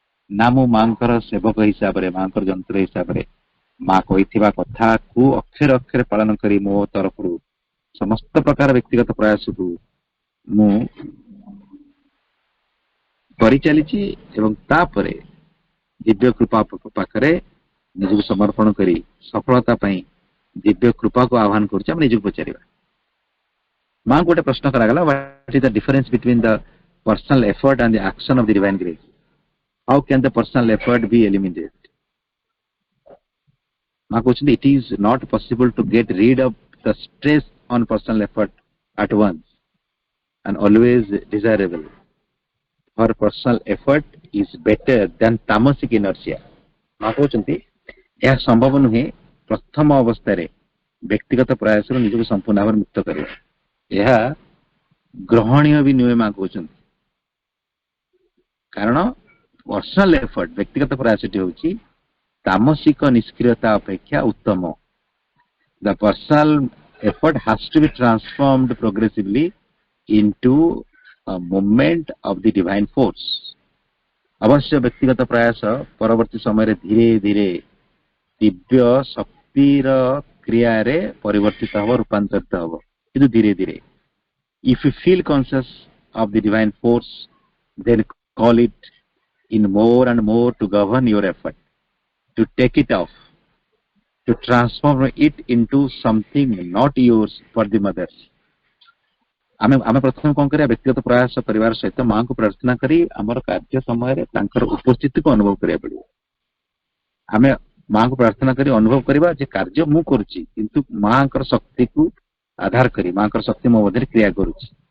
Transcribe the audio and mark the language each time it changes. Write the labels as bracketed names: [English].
[Odia] ନା, ମୁଁ ମାଙ୍କର ସେବକ ହିସାବରେ, ମାଙ୍କର ଯନ୍ତ୍ର ହିସାବରେ ମା କହିଥିବା କଥାକୁ ଅକ୍ଷରେ ଅକ୍ଷରେ ପାଳନ କରି ମୋ ତରଫରୁ ସମସ୍ତ ପ୍ରକାର ବ୍ୟକ୍ତିଗତ ପ୍ରୟାସକୁ ମୁଁ କରିଚାଲିଛି, ଏବଂ ତାପରେ ଦିବ୍ୟ କୃପା ପାଖରେ ନିଜକୁ ସମର୍ପଣ କରି ସଫଳତା ପାଇଁ ଦିବ୍ୟ କୃପାକୁ ଆହ୍ୱାନ କରୁଛି। ଆମେ ନିଜକୁ ପଚାରିବା। ମାଙ୍କୁ ଗୋଟେ ପ୍ରଶ୍ନ କରାଗଲା, [English] what is the difference between the personal effort and the action of the divine grace? How can the personal effort be eliminated? [Odia] ମା କହୁଛନ୍ତି [English] it is not possible to get rid of the stress on personal effort at once and always desirable. For personal effort is better than tamasic inertia. [Odia] ମା କହୁଛନ୍ତି ଏହା ସମ୍ଭବ ନୁହେଁ ପ୍ରଥମ ଅବସ୍ଥାରେ ବ୍ୟକ୍ତିଗତ ପ୍ରୟାସରୁ ନିଜକୁ ସମ୍ପୂର୍ଣ୍ଣ ଭାବରେ ମୁକ୍ତ କରିବା। ଏହା ଗ୍ରହଣୀୟ ବି ନୁହେଁ ମା କହୁଛନ୍ତି, କାରଣ ପର୍ସନାଲ ଏଫର୍ଟ, ବ୍ୟକ୍ତିଗତ ପ୍ରୟାସଟି ହେଉଛି ତାମସିକ ନିଷ୍କ୍ରିୟତା ଅପେକ୍ଷା ଉତ୍ତମ। [English] The personal effort has to be transformed progressively into a movement of the divine force. [Odia] ଅବଶ୍ୟ ବ୍ୟକ୍ତିଗତ ପ୍ରୟାସ ପରବର୍ତ୍ତୀ ସମୟରେ ଧୀରେ ଧୀରେ ଦିବ୍ୟ ଶକ୍ତିର କ୍ରିୟାରେ ପରିବର୍ତ୍ତିତ ହେବ, ରୂପାନ୍ତରିତ ହେବ, କିନ୍ତୁ ଧୀରେ ଧୀରେ। [English] If you feel conscious of the divine force, then call it in more and more to govern your effort, to take it off, to transform it into something not yours for the mothers. [Odia] ଆମେ ପ୍ରଥମେ କଣ କରିବା? ବ୍ୟକ୍ତିଗତ ପ୍ରୟାସ କରିବାର ସହିତ ମାଙ୍କୁ ପ୍ରାର୍ଥନା କରି ଆମର କାର୍ଯ୍ୟ ସମୟରେ ତାଙ୍କର ଉପସ୍ଥିତିକୁ ଅନୁଭବ କରିବାକୁ ପଡିବ। ଆମେ ମାଙ୍କୁ ପ୍ରାର୍ଥନା କରି ଅନୁଭବ କରିବା ଯେ କାର୍ଯ୍ୟ ମୁଁ କରୁଛି, କିନ୍ତୁ ମାଙ୍କର ଶକ୍ତିକୁ ଆଧାର କରି ମାଙ୍କର ଶକ୍ତି ମୋ ମଧ୍ୟରେ କ୍ରିୟା କରୁଛି।